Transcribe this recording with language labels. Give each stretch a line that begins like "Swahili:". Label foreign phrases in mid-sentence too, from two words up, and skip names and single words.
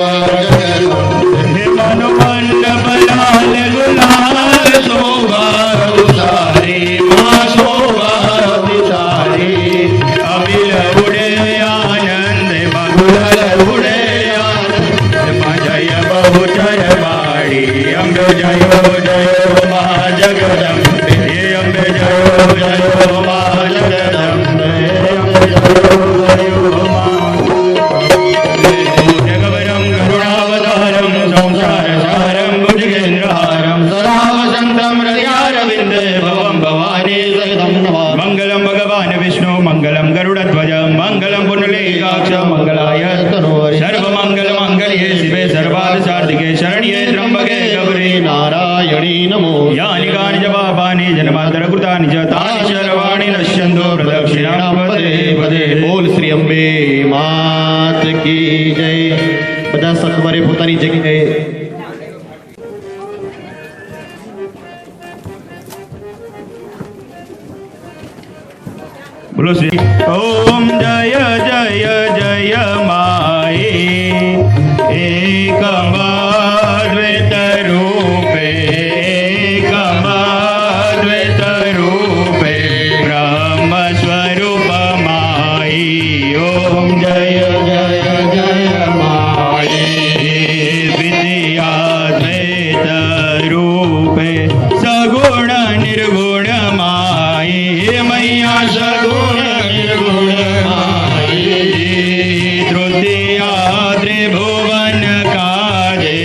Gujarati: હે મનોમંડપ લાલ ગુલાલ શોભા ઉતારી માઁ શોભા ઉતારી અબિલ ઉડે આનંદ બગુલ ઉડે આનંદ માઁ જય બહુચર બાડી અંબે જયો જયો માઁ જગદંબે અંબે જયો જયો માઁ જગદંબે અંબે જયો જયો માઁ जगदम्बे अम्बे जयो जयो माँ जगदम्बे अम्बे जयो जयो माँ
Sanskrit: जगवरं करुणावतारं संसारसारं भुजगेन्द्रहारं सदा वसन्तं हृदयारविन्दे भवं भवानी सहितं नमामि मङ्गलं भगवान् विष्णु मङ्गलं गरुडध्वज मङ्गलं पुण्डलीकाक्ष मङ्गलाय सर्वमङ्गलमाङ्गल्ये शिवे सर्वार्थसाधिके शरण्ये त्र्यम्बके गौरी नारायणी नमो यानि कानि च पापानि जन्मान्तरकृतानि च तानि सर्वाणि नश्यन्तु प्रदक्षिणां पदे पदे
Gujarati: બોલ શ્રી અંબે માત
Hindi: की जय
Gujarati: બધા સત્વરે પોતાની જગ્યાએ બોલો શ્રી ઓમ જય જય જય માઈ એકમાદ્વૈત રૂપે એકમાદ્વૈત રૂપે બ્રહ્મ સ્વરૂપ માઈ ઓમ જય જય જય માઈ વિદ્યાદ્વૈત રૂપે સગુણ નિર્ગુણ માઈ મૈયા સગુણ નિર્ગુણ માઈ તૃતીયા ત્રિભુવન કાજ